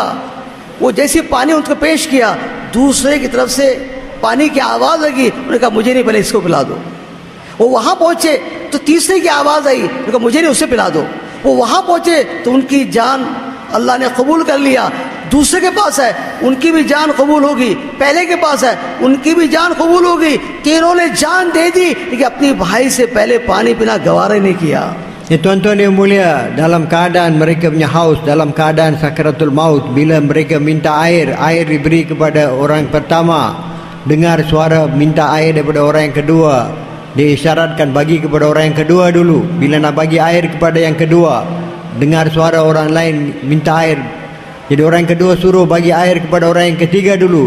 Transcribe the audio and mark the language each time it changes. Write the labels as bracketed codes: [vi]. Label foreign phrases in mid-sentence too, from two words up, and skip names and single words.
[hi] वो जैसे पानी उनको पेश किया, दूसरे की तरफ से पानी की आवाज़ लगी। उन्होंने कहा मुझे नहीं, पहले इसको पिला दो। वो वहाँ पहुँचे तो तीसरे की आवाज़ आई, उन्होंने कहा मुझे नहीं, उससे पिला दो। वो वहाँ पहुँचे तो उनकी जान अल्लाह ने कबूल कर लिया। दूसरे के पास है, उनकी भी जान कबूल होगी। पहले के पास है, उनकी भी जान कबूल होगी। तीनों ने जान दे दी, लेकिन अपनी भाई से पहले पानी पीना गवारा नहीं किया। [ms] Ya tuan-tuan yang mulia, dalam keadaan mereka punya haus, dalam keadaan sakaratul maut, bila mereka minta air diberi kepada orang pertama, dengar suara minta air daripada orang yang kedua, diisyaratkan bagi kepada orang yang kedua dulu. Bila nak bagi air kepada yang kedua, dengar suara orang lain minta air, jadi orang yang kedua suruh bagi air kepada orang yang ketiga dulu.